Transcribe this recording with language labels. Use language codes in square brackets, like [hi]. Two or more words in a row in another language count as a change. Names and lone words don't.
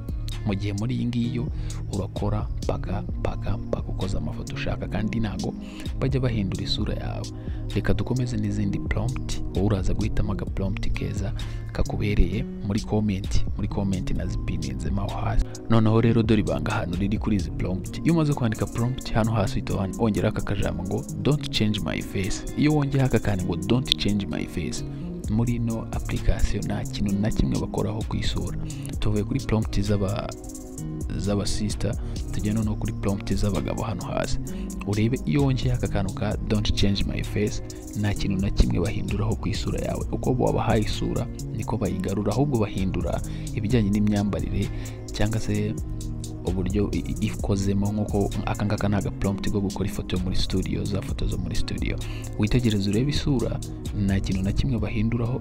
[rw] Mu gihe muri iyi ngiyo urakora paka ukoza amafoto ushaka, kandi ntago bajya bahindura isura yawe. Reka dukomeze n'izindi prompt. Wowe uraza guhitamo aga prompt keza kakubereye muri comment nazipininzemo aho hasi. Noneho rero dore ibanga hano riri kuri izi prompt. Iyo umaze kwandika prompt hano hasi uhita wongera aka kajambo ngo [en] don't change my face. [rw] Iyo wongera aka kandi ngo [en] don't change my face, [rw] muri no application nta kintu na kimwe bakoraho ku isura. Tuvuye kuri prompt z'aba sister tugenda no kuri prompt z'abagabo hano hasi. Urebe iyo wongeye aka kantu ka [en] don't change my face, [rw] nta kintu na kimwe bahinduraho ku isura yawe. Uko wabahaye isura niko bayigarura, ahubwo bahindura ibijyanye n'imyambarire cyangwa se uburyo ikozemo. Nkuko aka ngaka ntaga prompt go gukora ifoto yo muri studio, za foto zo muri studio. Witegereze urebe isura, nta kintu na kimwe bahinduraho.